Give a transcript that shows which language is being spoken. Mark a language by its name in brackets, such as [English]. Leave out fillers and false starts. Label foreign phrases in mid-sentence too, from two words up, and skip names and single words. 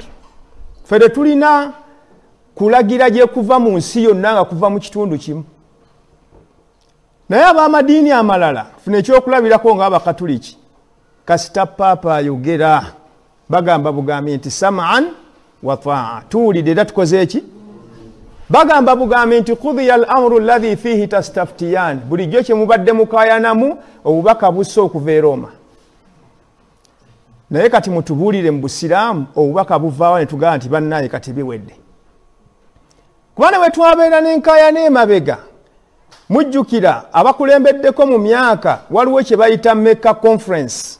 [Ganda] Fere tulina kulagira gye kuva mu nsi yonna nga kuva mu kitundu kimu. Naye ab'amadiini amalala funa ekyokulabirako ng'Abakatuliki kasita paapa ayogera bagamba bugambi nti [Arabic] سمعا وطاعة [Ganda] tuwulidde era tukoze eki bagamba bugambi nti [Arabic] قضي الأمر الذي فيه تستفتيان [Ganda] bulijjo kye mubadde mukaayanamu obubaka busse okuva e Roma. Naye kati mutubuulire mu busiraamu obubaka buvaawo ne tugamba nti bannaye kati biwedde. Kuba ne bwe twabeera n'enkaayana emabega mujjukira abakulembeddeko mu myaka waliwo kye bayita Mecca Conference.